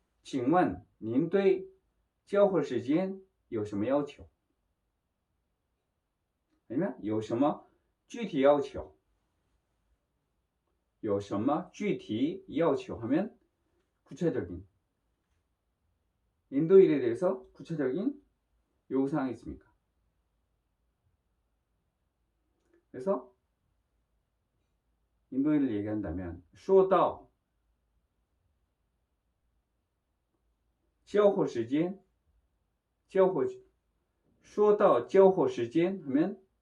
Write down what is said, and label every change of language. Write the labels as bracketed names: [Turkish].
[Chinese] 请问您对交互时间有什么要求? [Korean] 아니면 [Chinese] 有什么具体要求? 有什么具体要求 [Korean] 하면 구체적인 인도일에 대해서 구체적인 요구사항이 있습니까? 그래서 인도일을 얘기한다면 [Chinese] 说到交互时间说到交互时间 [Korean] 하면